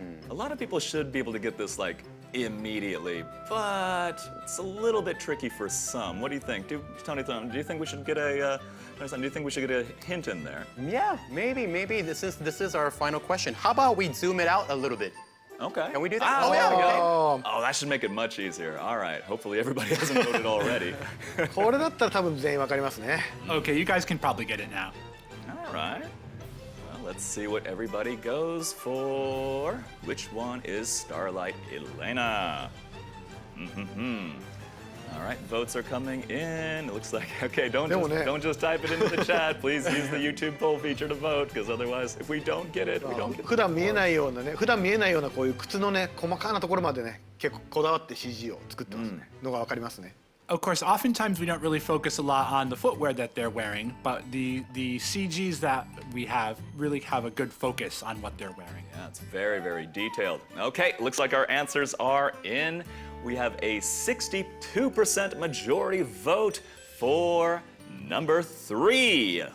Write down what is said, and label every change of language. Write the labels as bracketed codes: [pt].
[en] A lot of people should be able to get this like immediately, but it's a little bit tricky for some. What do you think? Tony Thumb, do you think we should get a do you think we should get a hint in there? yeah, maybe this is our final question. How about we zoom it out a little bit? Okay. Can we do that? Oh, yeah, there we okay. go. Oh, that should make it much easier. All right. Hopefully everybody hasn't voted already. [ja] これだったら多分全員わかりますね。 [en] Okay, you guys can probably get it now. All right. Well, let's see what everybody goes for. Which one is Starlight Elena? All right, votes are coming in. It looks like, okay, don't just type it into the chat. Please use the YouTube poll feature to vote, because otherwise, if we don't get it, we don't get it. [ja] 普段見えないようなね、普段見えないようなこういう靴のね、細かなところまでね、結構こだわって CG を作ってますね。のがわかりますね。 [en] Of course, oftentimes we don't really focus a lot on the footwear that they're wearing, but the CGs that we have really have a good focus on what they're wearing. Yeah, it's very, very detailed. Okay, looks like our answers are in. We have a 62% majority vote for number 3.